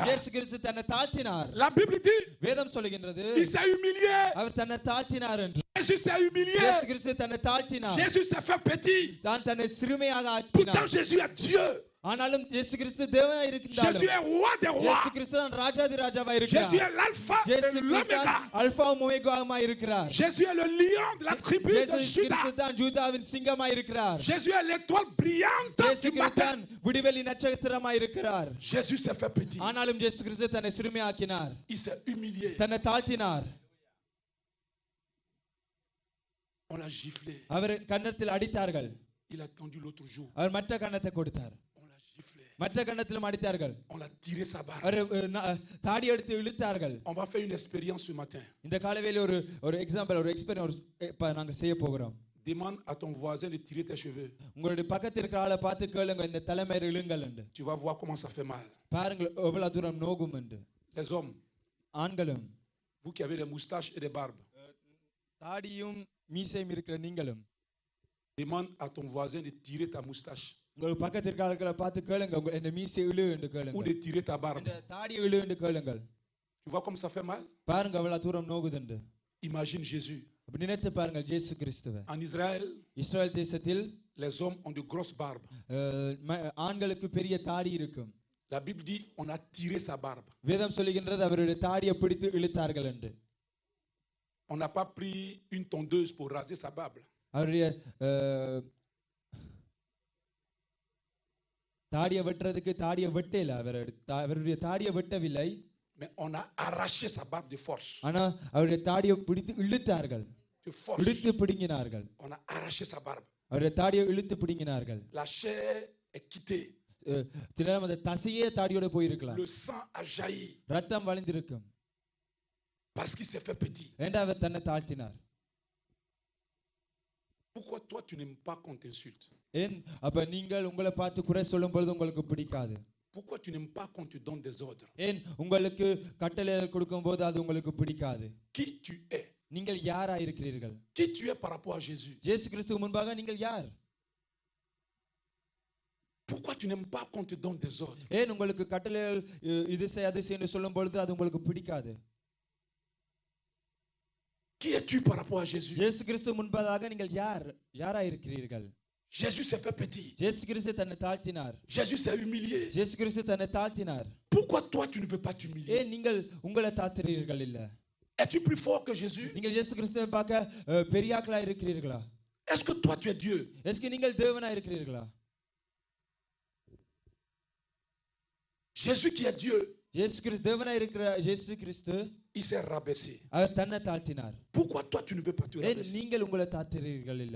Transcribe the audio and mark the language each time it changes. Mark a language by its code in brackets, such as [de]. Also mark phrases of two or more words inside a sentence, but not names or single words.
[ta] இயேசு கிறிஸ்து தன்னை தாழ்த்தினார். [fr] La Bible dit, [ta] வேதம் சொல்லுகின்றது, [fr] il s'est humilié. [ta] அவர் தன்னை தாழ்த்தினார் என்று. [fr] Jésus s'est humilié. [ta] இயேசு கிறிஸ்து தன்னை தாழ்த்தினார். [fr] Jésus s'est fait petit. [ta] தான் தன்னை சிறுமையாக [fr] Pourtant, [ta] ஆக்கினார். [fr] Jésus est Dieu. [ta] ஆனாலும் இயேசு கிறிஸ்து தேவனா இருந்தாலும், [fr] Jésus est roi des [ta] இயேசு [fr] rois. [ta] கிறிஸ்து தான் ராஜாதி ராஜாவா [fr] Jésus [ta] இருக்கிறார். [fr] est l'alpha et [ta] இயேசு கிறிஸ்து [fr] l'oméga. [ta] தான் அல்பாவும் ஒமேகாவுமா இருக்கிறார். [fr] Jésus est le lion de la tribu [ta] இயேசு [fr] de [ta] கிறிஸ்து [fr] Juda. [ta] தான் யூதாவின் சிங்கமா இருக்கிறார். [fr] Jésus est l'étoile brillante [ta] இயேசு [fr] du [ta] கிறிஸ்து [fr] matin. [ta] தான் விடிவெளி நட்சத்திரமா இருக்கிறார். [fr] Jésus s'est fait petit. [ta] ஆனாலும் இயேசு கிறிஸ்து தன்னை சிறுமையாக்கினார், [fr] Il s'est humilié. [ta] தன்னை தாழ்த்தினார். [fr] On l'a giflé. [ta] அவர் கன்னத்தில் அடித்தார்கள். [fr] Il a tendu l'autre jour. [ta] அவர் மற்ற கன்னத்தை கொடுத்தார். [fr] On l'a giflé. [ta] மற்ற கன்னத்திலும் அடித்தார்கள். [fr] On l'a tiré sa barbe. [ta] அவர் தாடி எடுத்து இழுத்தார்கள். [fr] On va faire une expérience ce matin. [ta] இந்த காலைவேளை ஒரு எக்ஸாம்பிள், ஒரு எக்ஸ்பீரியன்ஸ் நாங்க செய்ய போகிறோம். [fr] Demande à ton voisin de tirer tes cheveux. [ta] உங்களுடைய பக்கத்தில் இருக்கிற ஆளை பார்த்து கேளுங்க, இந்த தலைமையில் இழுங்கள் என்று. [fr] Tu vas voir comment ça fait mal. [ta] பாருங்கள் எவ்வளவு தூரம் நோகும் என்று. [fr] Les hommes, [ta] ஆண்களும், [fr] vous qui avez des moustaches et des barbes, [ta] தாடியும் மீசையும் இருக்கிற நீங்களும், [fr] demande à ton voisin de tirer ta moustache [ta] உங்கள் பக்கத்தில் இருக்கிற ஆட்களை பார்த்து கேளுங்க, இந்த மீசை இழு என்று [fr] ou [ta] கேளுங்க, [fr] de tirer ta barbe. [ta] இந்த தாடியை இழு என்று கேளுங்கள். [fr] Tu vois comme ça fait mal? [ta] பாருங்க எவ்வளவு தூரம் நோகுது என்று. [fr] Imagine Jésus. [ta] அப்படி நினைத்து பாருங்கள் இயேசு கிறிஸ்துவை. [fr] En Israël, [ta] இஸ்ரவேல் தேசத்தில் [fr] les hommes ont de grosses barbes. [ta] ஆண்களுக்கு பெரிய தாடி இருக்கும். [fr] La Bible dit on a tiré sa barbe. [ta] வேதம் சொல்லுகின்றது அவருடைய தாடியை பிடித்து இழுத்தார்கள் என்று. [fr] On n'a pas pris une tondeuse pour raser sa barbe. [ta] அவருடைய தாடியை வெட்டுறதுக்கு தாடியை வெட்டல, அவருடைய தாடியை வெட்டவில்லை. [fr] Mais on a arraché sa barbe de force. [ta] ஆனா அவருடைய தாடியை பிடித்து இழுத்தார்கள், [fr] De force. [ta] இழுத்து பிடுங்கினார்கள். [fr] On a arraché sa barbe. [ta] அவருடைய தாடியை இழுத்து பிடுங்கினார்கள். [fr] La chair est quittée. [ta] சில நேரம் அந்த தசையே தாடியோட போயிருக்கலாம். [fr] Le sang a jailli [ta] ரத்தம் வழிந்திருக்கும். [fr] parce qu'il s'est fait petit. [ta] ஏண்டா அவர் தன்னை தாழ்த்தினார். [fr] Pourquoi toi tu n'aimes pas qu'on t'insulte? [ta] ஏன் அப்ப நீங்கள் உங்களை பார்த்து குறை சொல்லும் பொழுது உங்களுக்கு பிடிக்காது? [fr] Pourquoi tu n'aimes pas qu'on te donne des ordres? [ta] ஏன் உங்களுக்கு கட்டளை கொடுக்கும் போது அது உங்களுக்கு பிடிக்காது? [fr] Qui tu es? [ta] நீங்கள் யாரா இருக்கிறீர்கள்? [fr] Qui tu es par rapport à Jésus? [ta] இயேசு கிறிஸ்துவுக்கு முன்பாக நீங்கள் யார்? [fr] Pourquoi tu n'aimes pas qu'on te donne des ordres? [ta] ஏன் உங்களுக்கு கட்டளை இது செய் அது செய் என்று சொல்லும் பொழுது அது உங்களுக்கு பிடிக்காது? [fr] Qui es-tu par rapport à Jésus? [ta] இயேசு கிறிஸ்து முன்பாக நீங்கள் யாரா இருக்கிறீர்கள்? [fr] Jésus s'est fait petit. [ta] இயேசு கிறிஸ்து தன்னை தாழ்த்தினார். [fr] Jésus s'est humilié. [ta] இயேசு கிறிஸ்து தன்னை தாழ்த்தினார். [fr] Pourquoi toi tu ne veux pas t'humilier? [ta] ஏன் நீங்கள் உங்களை தாழ்த்துறீர்கள் இல்ல? [fr] Es-tu plus fort que Jésus? [ta] நீங்கள் இயேசு கிறிஸ்துவை பார்க்க பெரியாக்களா இருக்கிறீர்களா? [fr] Est-ce que toi tu es Dieu? [ta] எஸ்க்கு நீங்கள் தேவனா இருக்கிறீர்களா? [fr] Jésus qui est Dieu, [ta] இயேசு கிறிஸ்து தேவனா இருக்கிற இயேசு கிறிஸ்து [fr] il s'est rabaissé. [ta] அவர் தன்னை தாழ்த்தினார். [fr] Pourquoi toi tu ne veux pas te [ta] ஏன் [fr] rabaisser? [ta] நீங்கள் உங்களை தாழ்த்துறீர்கள் இல்ல?